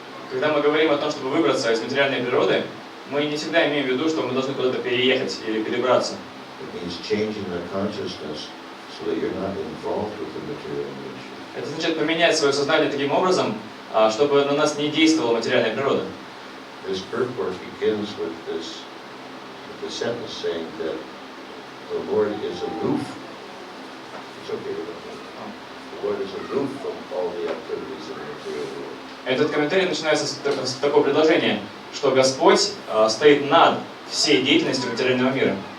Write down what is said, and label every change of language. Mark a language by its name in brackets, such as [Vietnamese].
[Russian] Когда мы говорим о том, чтобы выбраться из материальной природы, мы не всегда имеем в виду, что мы должны куда-то переехать или перебраться. [English] It means changing the consciousness so that you're not involved with the material nature. [Russian] Это значит поменять свое сознание таким образом, чтобы на нас не действовала материальная природа. [English] This purport begins with the sentence saying that the Lord is aloof. It's okay with that. The Lord is aloof from all the activities of the material world. [Russian] Этот комментарий начинается с такого предложения, что Господь стоит над всей деятельностью материального мира.